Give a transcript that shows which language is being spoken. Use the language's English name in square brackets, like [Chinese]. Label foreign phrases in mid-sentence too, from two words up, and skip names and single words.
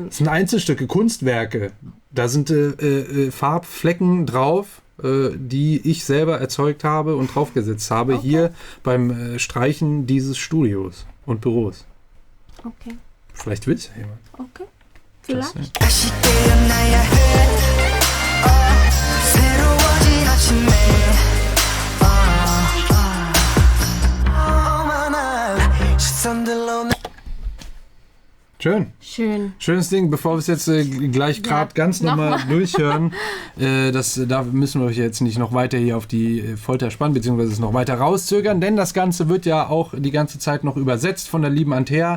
[German] Das sind Einzelstücke, Kunstwerke. Da sind Farbflecken drauf, die ich selber erzeugt habe und draufgesetzt habe, Okay. hier beim Streichen dieses Studios und Büros. Okay. Vielleicht will es ja jemand. Okay. Just Vielleicht. [Korean] 다시 깨어나야 해 새로워진 아침에 오만한 시선들로 [German] Schön. Schön. Schönes Ding, bevor wir es jetzt gleich gerade ganz nochmal durchhören. Da müssen wir euch jetzt nicht noch weiter hier auf die Folter spannen, beziehungsweise es noch weiter rauszögern, denn das Ganze wird ja auch die ganze Zeit noch übersetzt von der lieben Antea.